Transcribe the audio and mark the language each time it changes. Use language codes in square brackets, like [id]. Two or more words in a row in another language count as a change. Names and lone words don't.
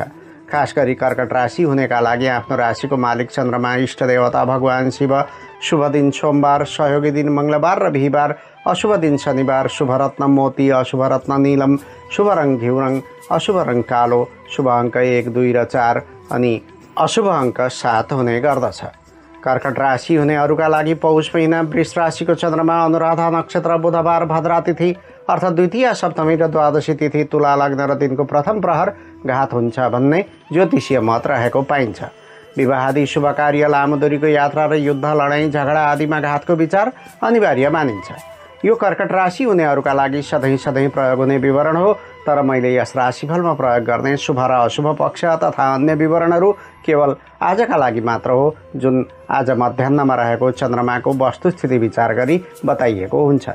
[ne] खास गरी कर्कट राशि हुनेका लागि आफ्नो राशिको मालिक चन्द्रमा, इष्ट देवता भगवान शिव, शुभ दिन सोमबार, सहयोगी दिन मङ्गलबार र बिहिबार, अशुभ दिन शनिबार, शुभ रत्न मोती, अशुभ रत्न नीलम, शुभ रङ घिउ रङ, अशुभ रङ कालो, शुभ अङ्क 1, 2 र 4 अनि अशुभ अङ्क 7 हुने गर्दछ। कर्कट राशि हुनेहरूका लागि पौष महिना वृष राशिको चन्द्रमा, अनुराधा नक्षत्र, बुधबार, भद्रा तिथि, अर्थात् द्वितीय सप्तमी र द्वादशी तिथि तुला लग्न र दिनको प्रथम प्रहर घात हुन्छ भन्ने ज्योतिषीय मत रहेको पाइन्छ। विवाह आदि शुभ कार्य, लामो दूरीको यात्रा र युद्ध, लडाईँ झगडा आदिमा घातको विचार अनिवार्य मानिन्छ। यो कर्कट राशि हुनेहरूका लागि सधैँ प्रयोग हुने विवरण हो, तर मैले यस राशिफलमा प्रयोग गर्ने शुभ र अशुभ पक्ष तथा अन्य विवरणहरू केवल आजका लागि मात्र हो, जुन आज मध्याह्नमा रहेको चन्द्रमाको वस्तुस्थिति विचार गरी बताइएको हुन्छ।